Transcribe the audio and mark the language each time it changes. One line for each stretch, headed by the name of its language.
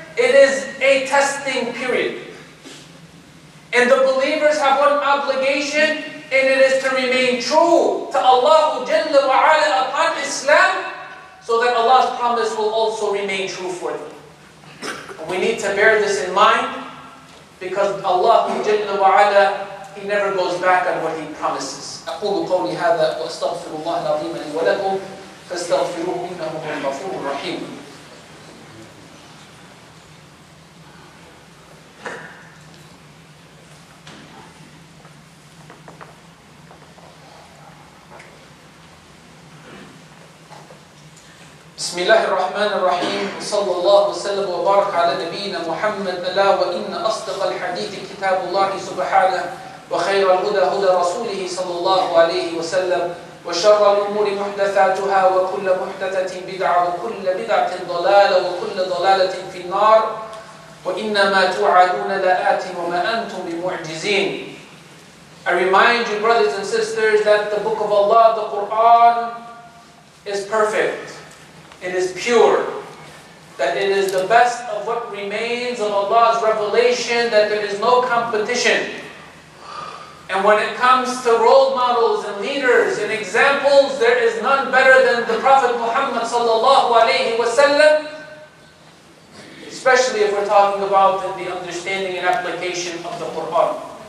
English: It is a testing period. And the believers have one obligation, and it is to remain true to Allah Jalla wa Ala upon Islam, so that Allah's promise will also remain true for them. And we need to bear this in mind, because Allah Jalla wa Ala, He never goes back on what He promises.
Arabic: أقول قولي هذا وأستغفر الله العظيم لي ولكم فاستغفروه إنه هو الغفور الرحيم. بسم الله الرحمن الرحيم وصلى الله وسلم وبارك على نبينا محمد. ألا وإن أصدق الحديث كتاب الله سبحانه وخير الهدى هدى رسوله صلى الله عليه وسلم وشر الأمور محدثاتها وكل محدثة بدعة وكل بدعة ضلالة وكل ضلالة في النار وإنما توعدون لآت وما أنتم بمعجزين.
English: I remind you, brothers and sisters, that the book of Allah, the Quran, is perfect. It is pure, that it is the best of what remains of Allah's revelation, that there is no competition. And when it comes to role models and leaders and examples, there is none better than the Prophet Muhammad sallallahu alaihi wasallam, especially if we're talking about the understanding and application of the Quran.